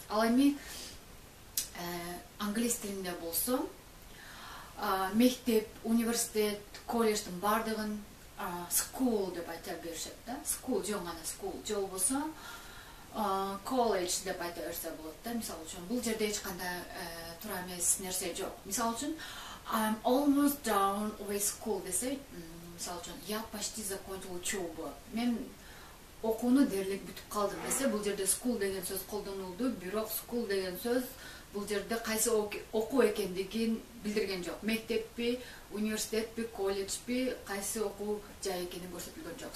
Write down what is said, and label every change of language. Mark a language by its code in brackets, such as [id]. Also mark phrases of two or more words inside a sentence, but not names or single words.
[ky] Ал эми англис тилинде болсо, мектеп, университет, колледждин бардыгын school деп айта беришет да. School жөн гана school, же болбосо college деп айта берсе болот да. Мисалы үчүн, бул жерде эч кандай туура эмес нерсе жок. Мисалы үчүн, [en] I'm almost done with school [ky] десе, мисалы үчүн, [ru] я почти закончил учебу. [ky] Мен окууну дерлик бүтүп калдым десе, бул жерде school деген сөз колдонулду, бирок school деген сөз бул жерде кайсы окуу экендигин билдирген жок. Мектеппи, университетпи, колледжпи, кайсы окуу жай экени көрсөтүлгөн жок.